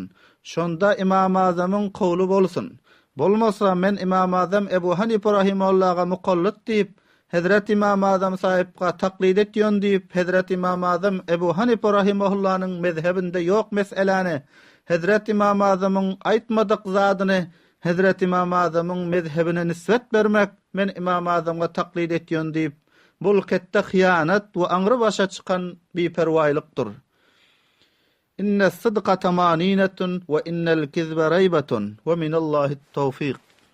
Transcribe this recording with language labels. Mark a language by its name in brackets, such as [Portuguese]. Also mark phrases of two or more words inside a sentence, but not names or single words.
[Turkmen] Şonda İmam Azamyň qawlu bolsun. Bolmasa men İmam Azam Ebu Hanife rahimahullah'a muqallid diýip Hazreti İmam Azam sahipga taklid etýän diýip Hazreti İmam Azam Ebu Hanife rahimahullah'nyň mezhebinde ýok meseleni Hazreti İmam Azamyň aýtmadyk zadyny Hazreti İmam Azamyň mezhebine nisbet bermek men İmam Azamga taklid etýän diýip bul ketde hıyanat we aňry başa çykan biperwaýlykdyr. [Arabic] إن الصدق طمأنينة وإن الكذب ريبة ومن الله التوفيق.